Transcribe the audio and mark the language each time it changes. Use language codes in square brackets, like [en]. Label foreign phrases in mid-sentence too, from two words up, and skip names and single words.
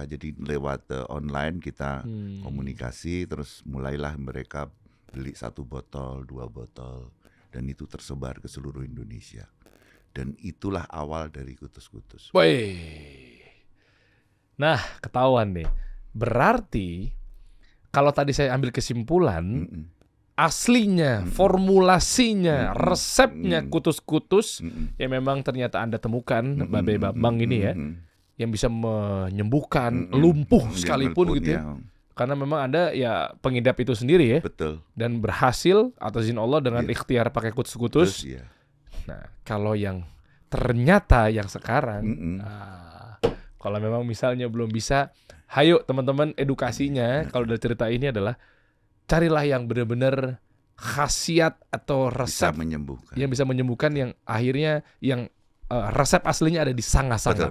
[id] Jadi lewat online kita komunikasi, terus mulailah mereka beli 1 botol, 2 botol, dan itu tersebar ke seluruh Indonesia. Dan itulah awal dari Kutus-Kutus. Nah, ketahuan nih. Berarti kalau tadi saya ambil kesimpulan, aslinya, formulasinya, resepnya kutus-kutus yang memang ternyata Anda temukan, Babe Bambang ini ya, yang bisa menyembuhkan lumpuh sekalipun gitu ya. Karena memang Anda ya pengidap itu sendiri ya. Betul. Dan berhasil atas izin Allah dengan ikhtiar pakai kutus-kutus. Nah, kalau yang ternyata yang sekarang, kalau memang misalnya belum bisa, hayo teman-teman, edukasinya kalau dari cerita ini adalah carilah yang benar-benar khasiat atau resep yang bisa menyembuhkan, yang akhirnya yang resep aslinya ada di sanga-sanga.